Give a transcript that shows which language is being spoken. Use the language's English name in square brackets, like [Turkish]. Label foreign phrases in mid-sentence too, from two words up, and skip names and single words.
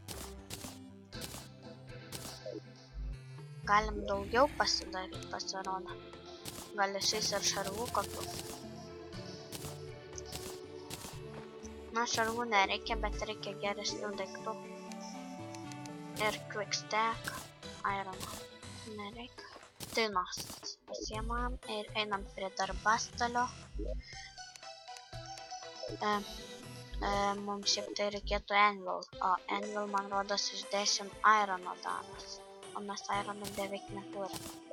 [Lithuanian] Galim daugiau pasidaryti, pasirodo. Gal išeis ir šarvų kokių. Na, šarvų nereikia, bet reikia geresnių daiktų. Ir [English] quick stack. [Lithuanian] Iron nereikia. Tinos pasiemam ir einam prie darbastalio. Mums šiaip tai reikėtų anvil, o anvil man rodos iš 10 irono daros, o mes irono beveik neturim.